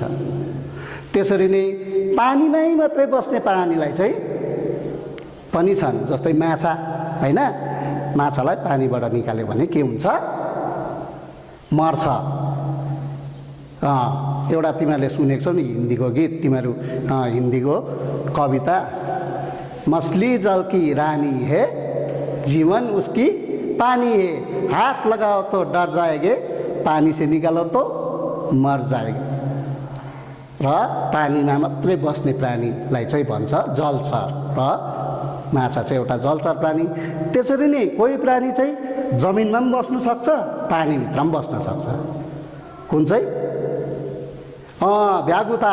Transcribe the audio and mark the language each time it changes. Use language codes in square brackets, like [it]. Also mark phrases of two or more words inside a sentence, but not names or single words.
[ne] त्यसरी नै पानीमै मात्रै बस्ने प्राणीलाई चाहिँ पनि छन्, जस्तै माछा होइन। माछालाई पानीबाट निकाल्यो भने के हुन्छ? मर्छ। एउटा तिमीहरूले सुनेको छौ नि हिन्दीको गीत, तिमीहरू हिन्दीको कविता, [hi] मछली जल की रानी है, जीवन उसकी पानी है, हाथ लगाओ तो डर जाएगे, पानी से निकालो तो मर जाएगा। [ne] र पानीमा मात्रै बस्ने प्राणीलाई चाहिँ भन्छ जलचर। र माछा चाहिँ एउटा जलचर प्राणी। त्यसरी नै कोही प्राणी चाहिँ जमिनमा पनि बस्न सक्छ, पानीभित्र पनि बस्न सक्छ। कुन चाहिँ? भ्यागुता।